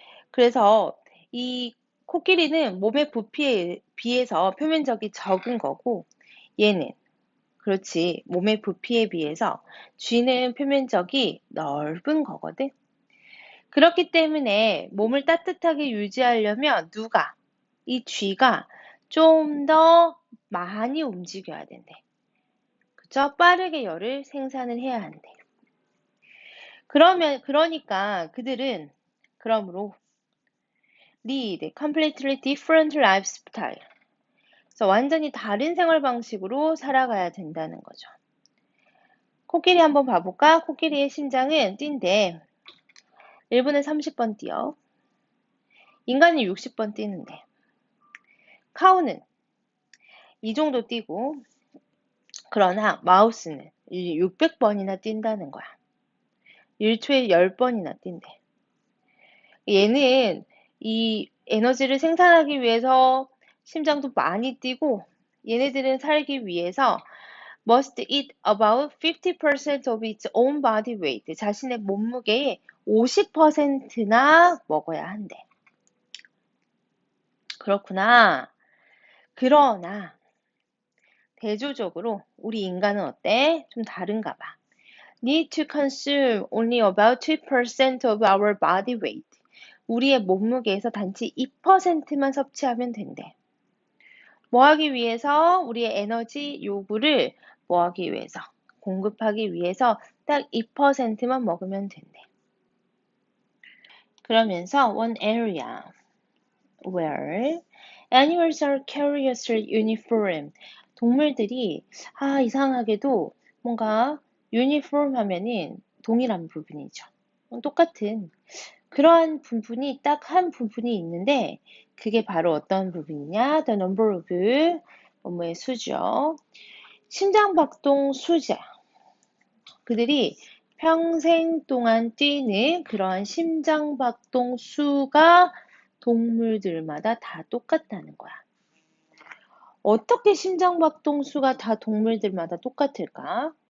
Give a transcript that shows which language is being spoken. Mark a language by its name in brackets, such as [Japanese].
[Korean] 그래서 이 코끼리는 몸의 부피에 비해서 표면적이 적은 거고 얘는 그렇지 몸의 부피에 비해서 쥐는 표면적이 넓은 거거든. 그렇기 때문에 몸을 따뜻하게 유지하려면 이 쥐가 좀 더 많이 움직여야 된대. 그쵸? 빠르게 열을 생산을 해야 한대. 그러니까 그들은 그러므로 [English] lead completely different lifestyle. [Korean] 그래서 완전히 다른 생활 방식으로 살아가야 된다는 거죠. 코끼리 한번 봐볼까? 코끼리의 심장은 뛴대. 1분에 30번 뛰어. 인간이 60번 뛰는데. 카우는 이 정도 뛰고, 그러나 마우스는 600번이나 뛴다는 거야. 1초에 10번이나 뛴대. 얘는 이 에너지를 생산하기 위해서 심장도 많이 뛰고, 얘네들은 살기 위해서 [English] must eat about 50% of its own body weight. [Korean] 자신의 몸무게의 50%나 먹어야 한대. 그렇구나. 그러나 대조적으로 우리 인간은 어때? 좀 다른가 봐. [English] Need to consume only about 2% of our body weight. [Korean] 우리의 몸무게에서 단지 2%만 섭취하면 된대. 뭐 하기 위해서? 우리의 에너지 요구를 뭐 하기 위해서? 공급하기 위해서 딱 2%만 먹으면 된대. 그러면서 [English] one area where animals are curiously uniform. [Korean] 동물들이 이상하게도 뭔가 uniform 하면은 동일한 부분이죠. 똑같은 그러한 부분이 딱 한 부분이 있는데 그게 바로 어떤 부분이냐? [English] The number of [Korean] 뭐의 수죠. 심장박동 수자. 그들이 평생 동안 뛰는 그러한 심장박동 수가 동물들마다 다 똑같다는 거야. 어떻게 심장박동 수가 다 동물들마다 똑같을까?